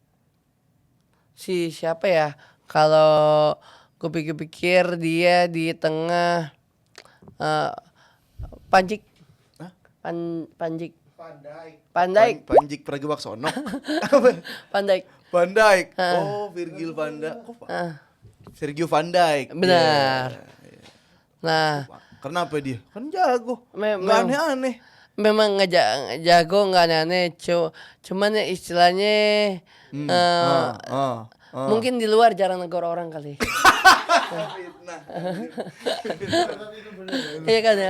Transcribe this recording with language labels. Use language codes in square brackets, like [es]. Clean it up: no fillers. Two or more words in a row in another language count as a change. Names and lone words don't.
[id] Siapa ya? Kalau gue pikir-pikir dia di tengah Panjik. Panjik. Pandai. Panjik Pragiwaksono. Pandai. Virgil van Dijk. Sergio van Dijk. Benar. Nah, kenapa dia? Kan jago. Memang Nggak aneh-aneh. Memang jago nggak aneh-aneh. Cuman ya istilahnya mungkin di luar jarang negor orang kali. Iya kan ya.